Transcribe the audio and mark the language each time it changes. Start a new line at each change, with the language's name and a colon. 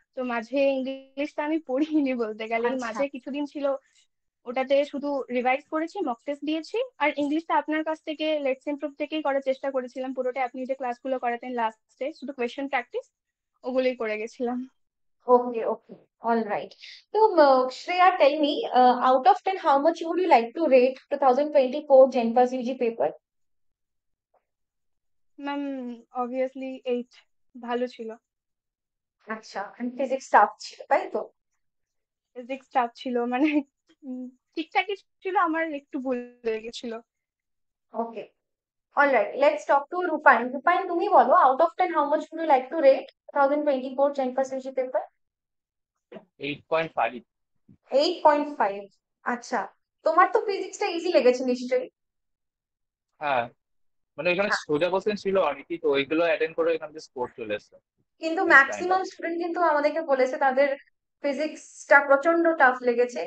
Bangla: তো মাঝে ইংলিশটা আমি পড়িনি বলতে গেলে, এই আচ্ছা, মাঝে কিছুদিন ছিল, ওটাতে শুধু রিভাইজ করেছি, মক টেস্ট দিয়েছি। আর ইংলিশটা আপনার কাছ থেকে লেটস ইমপ্রুভ থেকেই করার চেষ্টা করেছিলাম পুরোটা, আপনি যে ক্লাসগুলো করাতেন লাস্টে শুধু কোয়েশ্চেন প্র্যাকটিস, ওগুলোই করে গেছিলাম।
English: Okay okay. All right. তো Shreya, tell me, out of 10 how much would you like to rate 2024 Genpass UG paper?
Bangla: Ma'am obviously 8, ভালো ছিল। আচ্ছা, ফিজিক্স টাফ ছিল, তাই তো? ফিজিক্স টাফ ছিল, মানে ঠিকঠাকই ছিল, আমার একটু ভুল হয়ে গেছিল।
English: Okay. All right, let's talk to Rupayan. Rupayan,
Bangla: তুমি বলো,
English: out of 10 how much would you like to rate 2024 Genpass UG paper?
Bangla: 8.5। 8.5। আচ্ছা, তোমার তো ফিজিক্সটা ইজি লেগেছে নিশ্চয়ই? হ্যাঁ, মানে এখানে হ্যাঁ, সোজা কোশ্চেন ছিল অনেকই, তো ওইগুলো অ্যাটেন্ড করে এখান থেকে স্কোর চলে এসছে। কিন্তু ওই কাইন্ড অফ। ম্যাক্সিমাম স্টুডেন্ট কিন্তু আমাদেরকে বলেছে তাদের ফিজিক্সটা প্রচন্ড টাফ লেগেছে।